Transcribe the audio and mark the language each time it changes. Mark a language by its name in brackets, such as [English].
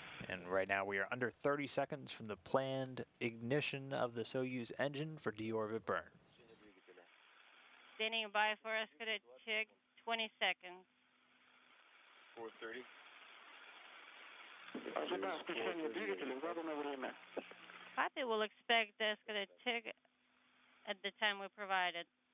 [English] And right now we are under 30 seconds from the planned ignition of the Soyuz engine for deorbit burn. Standing by for SKD TIG, 20 seconds. 4:30. [Russian] Ожидаем включения двигателя в заданное время. [English] Copy, we'll expect the SKD TIG at the time we provided.